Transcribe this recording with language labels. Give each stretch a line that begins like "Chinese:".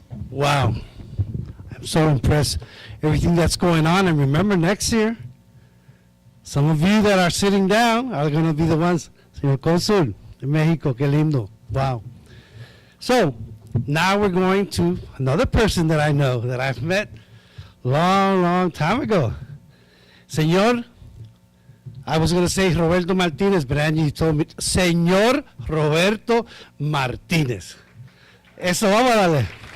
English: Wow. I'm so impressed. Everything that's going on. And remember, next year, some of you that are sitting down are going to be the ones.
Spanish: Señor Cónsul de Mexico, qué lindo.
English: Wow. So, now we're going to another person that I know, that I've met long time ago. Señor, I was going to say Roberto Martinez, but Angie told me, Señor Roberto Martinez.
Spanish: Eso, vamos a darle.